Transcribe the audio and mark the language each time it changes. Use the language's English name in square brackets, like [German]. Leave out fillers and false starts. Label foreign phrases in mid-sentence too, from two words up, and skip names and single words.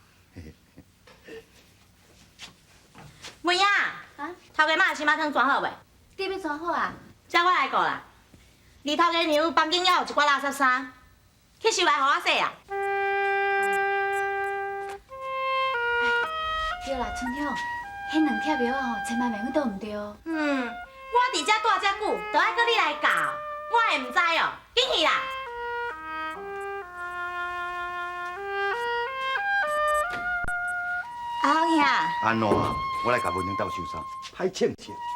[Min Nan Chinese] 文英，啊，头家妈的心肝汤装好袂？你要装好啊？这我来顾啦。二头家娘房间还有一挂垃圾衫，去收来互我洗啊。对啦，春天哦，迄两贴药啊吼，千万免去倒唔着。我伫遮住遮久，就爱搁你来教，我会唔知哦。紧去啦！阿好兄，安怎？我来甲文英斗收衫，歹请请。